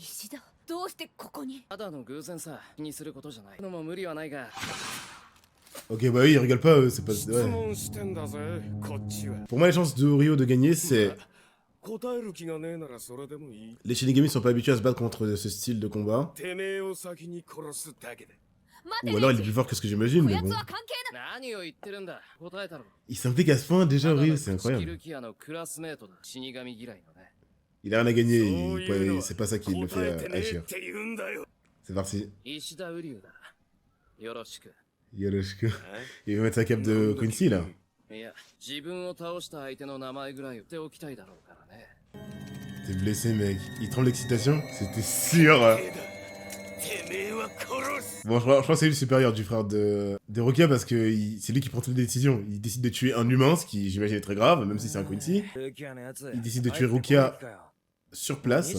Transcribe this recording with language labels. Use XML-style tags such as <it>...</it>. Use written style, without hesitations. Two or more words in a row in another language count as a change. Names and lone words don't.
<fr>Ok, bah oui, ils rigolent pas, eux, c'est pas... Ouais. Pour moi, les chances de Ryo de gagner, c'est... Les Shinigami sont pas habitués à se battre contre ce style de combat. Ou alors il est plus fort que ce que j'imagine, mais bon.</fr> <ja>何を言ってるんだ。答えたろ。</ja> <fr>Il s'implique à ce point déjà, Ryu, c'est ル incroyable.</fr> <ja>キアのクラスメートだ。死神嫌いのね。</ja> <fr>Il a rien à gagner, c'est pas ça qui le fait agir. C'est parti.</fr> <ja>石田瓜生だ。よろしく。 Yoloshku.</ja> <fr>Il veut mettre sa cape de Quincy là.</fr> <ja>いや、自分を倒した相手の名前ぐらい言っておきたいだろうからね。</ja> <fr>T'es blessé, mec. Il tremble d'excitation. C'était sûr. Bon, je crois que c'est lui le supérieur du frère de Rukia parce que c'est lui qui prend toutes les décisions. Il décide de tuer un humain, ce qui j'imagine est très grave, même si c'est un Quincy. Il décide de tuer Rukia sur place.</fr>